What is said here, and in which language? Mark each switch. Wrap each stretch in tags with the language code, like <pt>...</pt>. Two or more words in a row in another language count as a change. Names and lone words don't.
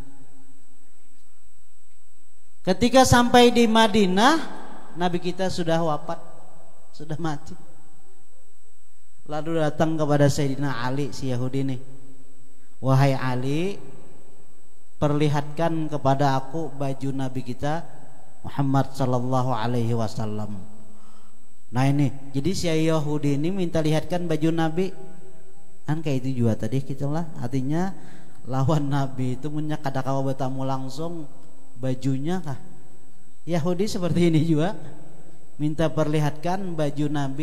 <id>Ketika sampai di Madinah, Nabi kita sudah wafat, sudah mati. Lalu datang kepada Sayyidina Ali si Yahudi ini, wahai Ali, perlihatkan kepada aku baju Nabi kita Muhammad</id> <ar>صلى الله عليه وسلم.</ar> <id>Nah ini, jadi si Yahudi ini minta lihatkan baju Nabi. Kan kayak itu juga tadi gitu lah. Artinya lawan Nabi itu punya kadakawa bertamu langsung bajunya kah? Yahudi seperti ini juga minta perlihatkan baju Nabi.</id>